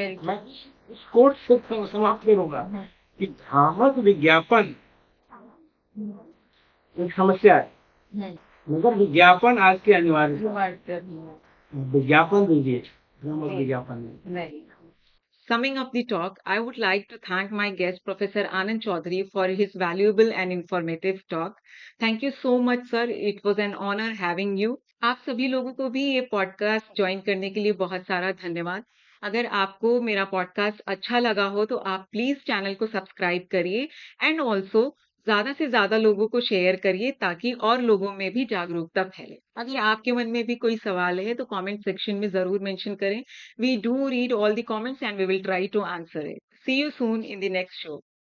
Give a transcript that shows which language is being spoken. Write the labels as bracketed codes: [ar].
[hi] मैं इस कोट से समाप्त करूंगा कि भ्रामक विज्ञापन एक समस्या है, मगर विज्ञापन आज की अनिवार्यता है। विज्ञापन दीजिए, भ्रामक विज्ञापन नहीं। [en] Summing up the talk, I would like to thank my guest, Professor Anand Chaudhary, for his valuable and informative talk. Thank you so much, sir. It was an honor having you. [hi] आप सभी लोगों को भी ये podcast join करने के लिए बहुत सारा धन्यवाद। अगर आपको मेरा पॉडकास्ट अच्छा लगा हो तो आप प्लीज चैनल को सब्सक्राइब करिए [en] and also [hi] ज्यादा से ज्यादा लोगों को शेयर करिए ताकि और लोगों में भी जागरूकता फैले। अगर आपके मन में भी कोई सवाल है तो कमेंट सेक्शन में जरूर मेंशन करें। [en] We do read all the comments and we will try to answer it. See you soon in the next show.